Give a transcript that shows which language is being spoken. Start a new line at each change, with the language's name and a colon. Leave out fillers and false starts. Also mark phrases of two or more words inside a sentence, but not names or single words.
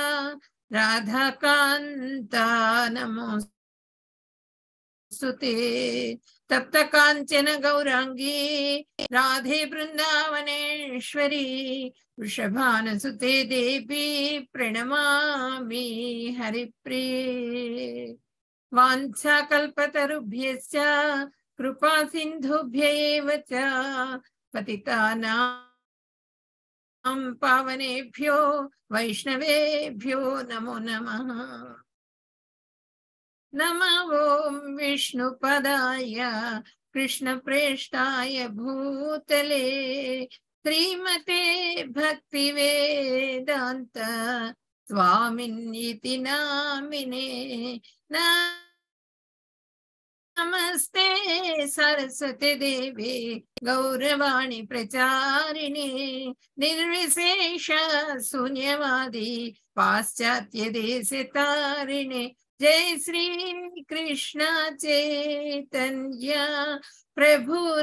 Sanskrit: రాధాకాంత నమోస్తుతే తప్త కాంచన గౌరాంగీ రాధే బృందావనేశ్వరి వృషభానుసుతే దేవి ప్రణమామి హరిప్రియ వాంఛాకల్పతరుభ్యశ్చ కృపా సింధుభ్య ఏవ చ పతితానాం పావనేభ్యో వైష్ణవేభ్యో నమో నమః నమో ఓం విష్ణుపదాయ కృష్ణప్రేష్టాయ భూతలే శ్రీమతే భక్తివేదాంత స్వామిన్నితి నామినే నమస్తే సరస్వతి దేవి గౌరవాణి ప్రచారిణి నిర్విశేష శూన్యవాది పాశ్చాత్య దేశ తారిణి జై శ్రీ కృష్ణ చైతన్య ప్రభు